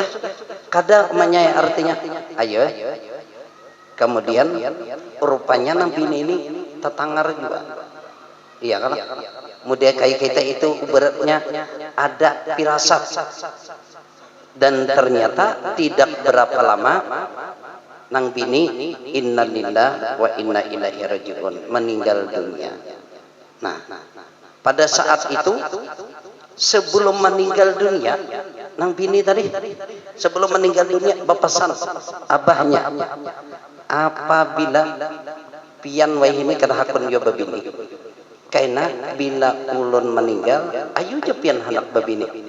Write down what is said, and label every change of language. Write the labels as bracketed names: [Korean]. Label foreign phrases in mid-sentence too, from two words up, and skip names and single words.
[Banjar] Kada umanya artinya ayo. Kemudian rupanya nabi ini tetanggar juga. Iya kan? Kemudian kayak kita itu beratnya ada firasat dan ternyata tidak berapa lama nang bini [Arabic] إنا لله وإنا إليه راجعون [Banjar] meninggal dunia. Nah, pada saat itu sebelum meninggal dunia nang bini tadi sebelum meninggal dunia berpesan abahnya apabila pian wahini kada hakun yo babini kaina bila ulun meninggal ayo je pian hendak babini.